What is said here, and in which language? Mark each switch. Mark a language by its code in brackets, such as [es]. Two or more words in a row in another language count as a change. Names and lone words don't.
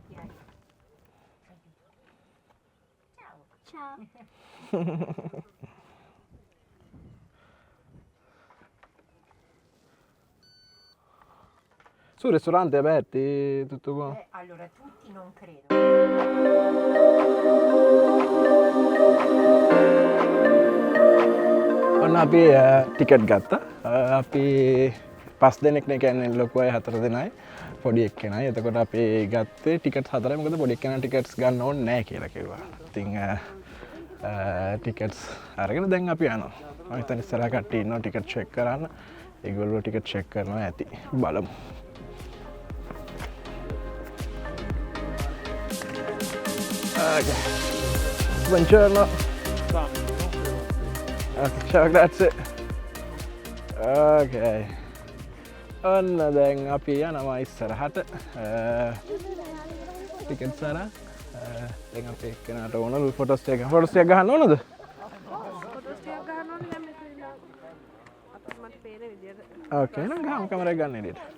[it] Ciao. Su ristoranti aperti, tutto qua? Allora, tutti non credo. [si] ඔන්න අපි ටිකට් ගත්තා. අපි 5 දෙනෙක්නේ කියන්නේ ලොකු අය 4 දෙනයි පොඩි එක්කෙනයි. එතකොට අපි ගත්තේ ටිකට් 4යි. මොකද පොඩි එක්කෙනා ටිකට්ස් ගන්න ඕනේ නැහැ කියලා කිව්වා. ඉතින් ටිකට්ස් අරගෙන දැන් අපි යනවා. මම හිතන්නේ ඉස්සරහ කට්ටිය ඉන්නවා [en] ticket check [si] කරන්න. ඒගොල්ලෝ [en] ticket check [si] කරනවා ඇති. බලමු. [it] Okay. Buongiorno. Okay, ciao, grazie. [si] Okay. ඔන්න දැන් අපි යනවා ඉස්සරහට. ටිකට් සාරා. දැන් අපි එක්කෙනාට ඕනලු ෆොටෝස් ටික ගහන්න ඕනද? ඕකේ නම් ගහමු කැමරා ගන්න ඉදිරියට.